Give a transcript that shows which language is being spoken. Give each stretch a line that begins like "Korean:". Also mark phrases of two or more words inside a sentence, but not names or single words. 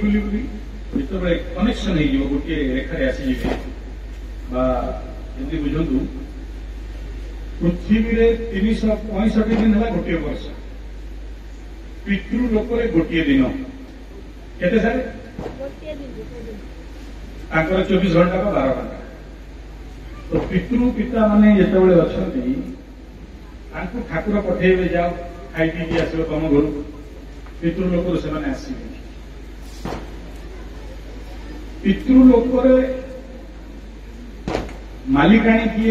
Odia: ବୁଲି ବୁଲି ଯେତେବେଳେ କନେକସନ ହୋଇଯିବ, ଗୋଟିଏ ରେଖାରେ ଆସିଯିବେ, ବା ଏମିତି ବୁଝନ୍ତୁ, ପୃଥିବୀରେ 365 ଦିନ ହେଲା ଗୋଟିଏ ବର୍ଷ, ପିତୃଲୋକରେ ଗୋଟିଏ ଦିନ। କେତେ ସରେ? ତାଙ୍କର 24 ଘଣ୍ଟା ବା 12 ଘଣ୍ଟା। ତ ପିତୃ ପିତା ମାନେ ଯେତେବେଳେ ଅଛନ୍ତି, ତାଙ୍କୁ ଠାକୁର ପଠେଇବେ, ଯାଅ ଖାଇ ପିଇକି ଆସିବ ତମ ଘରକୁ। ପିତୃଲୋକରୁ ସେମାନେ ଆସିବେ। ପିତୃଲୋକରେ ମାଲିକାଣୀ କିଏ?